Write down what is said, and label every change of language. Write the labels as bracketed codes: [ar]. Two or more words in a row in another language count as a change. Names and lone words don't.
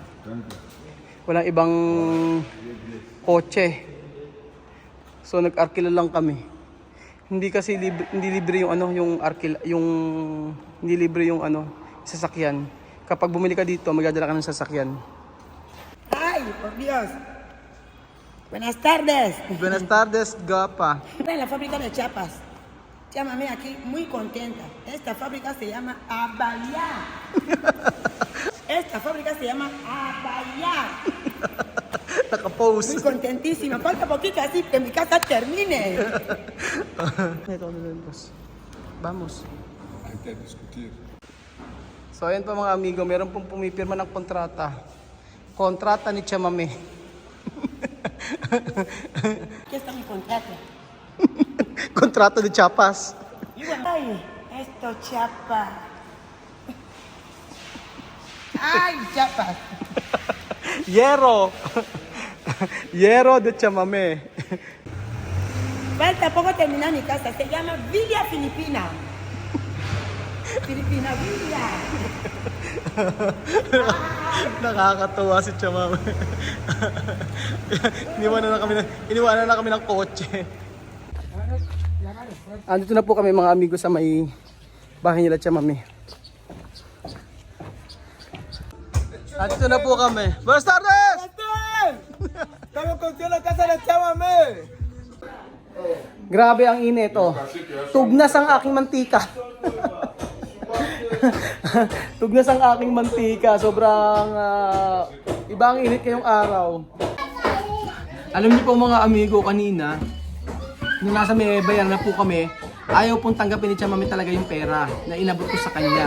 [tl] Walang ibang kotse. So nag-arkila lang kami. Hindi kasi hindi libre yung ano, hindi libre yung ano, sasakyan. Kapag bumili ka dito, magdadala ka ng sasakyan. [es] Ay, por Dios. Buenas tardes. Buenas tardes, Gapa. Estoy en la fábrica de Chiapas. Llámame aquí muy contenta. Esta fábrica se llama Abaya. Esta fábrica se llama Abaya. [tl] Naka-pose. [es] Muy contentísima. Falta poquito así que mi casa termine. [tl] Ito, boss. [es] Vamos. Hay que discutir. [tl] So ayan pa mga amigo, meron pong pumipirma ng kontrata. Kontrata ni Chamame. [es] Aquí está mi contrato. [tl] Kontrata ni Chiapas. [es] Ay, esto Chiapas. Ay, Chiapas. Yero. Yero de Chamame. Falta poco terminar mi casa. Se llama Villa Filipina. Filipina Villa. [tl] Nakakatuwa si Chamame. Iniwanan na kami ng kotse. Andito na po kami mga amigo sa may bahay nila Chamame. Andito na po kami. [es] Buenas tardes! Estamos contigo la casa de Chamame. [tl] Grabe ang init, oh. Tugnas ang aking mantika. Tugnas ang aking mantika. Sobrang iba ang init ngayong araw. Alam niyo po mga amigo, kanina, nung nasa may bayan na po kami, ayaw pong tanggapin ni Chamame talaga yung pera na inabot ko sa kanya.